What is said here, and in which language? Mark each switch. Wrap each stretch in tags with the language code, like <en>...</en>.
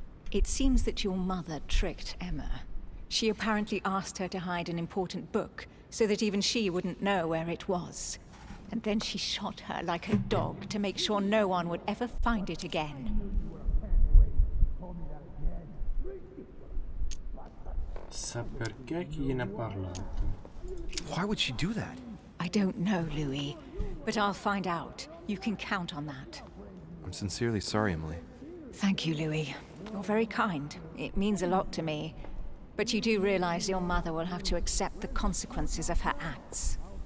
<en>It seems that your mother tricked Emma. She apparently asked her to hide an important book, so that even she wouldn't know where it was. And then she shot her like a dog to make sure no one would ever find it again.</en> <it>Sa perché chi gliene ha parlato?</it> <en>Why would she do that? I don't know, Louis, but I'll find out. You can count on that. I'm sincerely sorry, Emily. Thank you, Louis. You're very kind. It means a lot to me. But you do realize your mother will have to accept the consequences of her acts.</en>